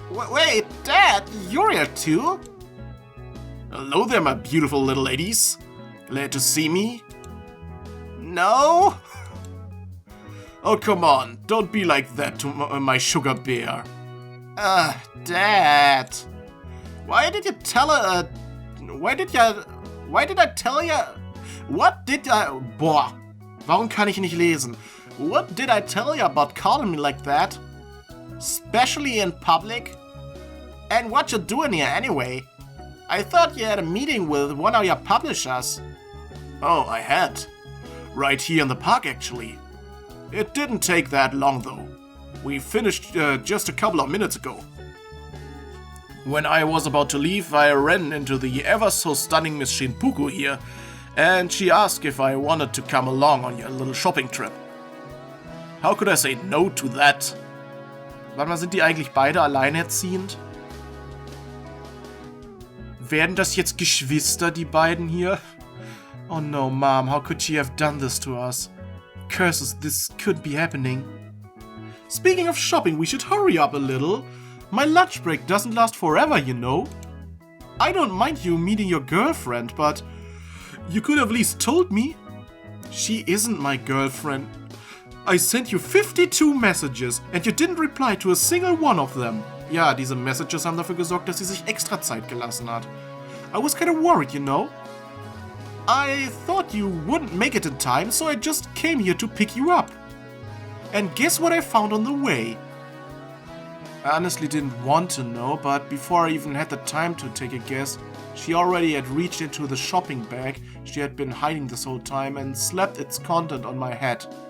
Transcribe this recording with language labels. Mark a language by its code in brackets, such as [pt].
[en] Wait, Dad, you're here too? Hello there, my beautiful little ladies. Glad to see me? No? Oh, come on, don't be like that to my sugar bear. Dad. Why did you tell her, why did I tell you? What did I... [de] Boah, warum kann ich nicht lesen? [en] What did I tell you about calling me like that? Especially in public? And what you doing here anyway? I thought you had a meeting with one of your publishers. Oh, I had. Right here in the park, actually. It didn't take that long, though. We finished just a couple of minutes ago. When I was about to leave, I ran into the ever-so-stunning Miss Shinpuku here, and she asked if I wanted to come along on your little shopping trip. How could I say no to that? [de] Warte mal, sind die eigentlich beide alleinerziehend? Werden das jetzt Geschwister, die beiden hier? [en] Oh no, Mom, how could she have done this to us? Curses, this could be happening. Speaking of shopping, we should hurry up a little. My lunch break doesn't last forever, you know. I don't mind you meeting your girlfriend, but you could have at least told me. She isn't my girlfriend. I sent you 52 messages and you didn't reply to a single one of them. [de] Ja, diese Messages haben dafür gesorgt, dass sie sich extra Zeit gelassen hat. [en] I was kind of worried, you know. I thought you wouldn't make it in time, so I just came here to pick you up. And guess what I found on the way? I honestly didn't want to know, but before I even had the time to take a guess, she already had reached into the shopping bag she had been hiding this whole time and slapped its content on my head.